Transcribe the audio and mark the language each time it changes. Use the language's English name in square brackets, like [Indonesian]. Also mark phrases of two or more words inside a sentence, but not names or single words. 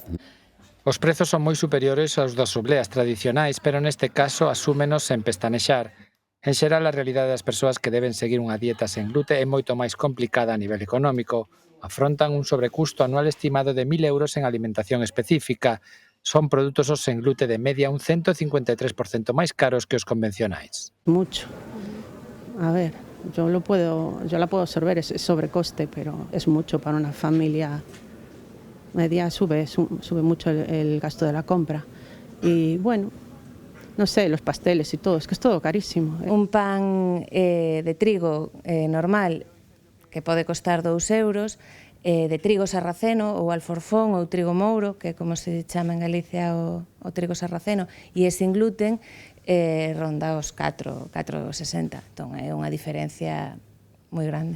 [Galician] Os prezos son moi superiores aos das obleas tradicionais, pero neste caso asúmenos sen pestanexar. En xeral, a realidade das persoas que deben seguir unha dieta sen glute é moito máis complicada a nivel económico. Afrontan un sobrecusto anual estimado de 1.000 euros en alimentación específica. Son produtos os sen glute de media un 153% máis caros que os convencionais. [Spanish] Mucho. A ver, yo la puedo absorber ese sobrecoste, pero es mucho para una familia media, sube mucho el gasto de la compra. Y bueno, no sé, los pasteles y todo, es que es todo carísimo. [Galician] Un pan de trigo normal que pode costar 2 euros, de trigo sarraceno ou alforfón ou trigo mouro, que é como se chama en Galicia o trigo sarraceno, e é [Spanish] sin gluten, [Galician] ronda os 4,60. Entón é unha diferencia moi grande.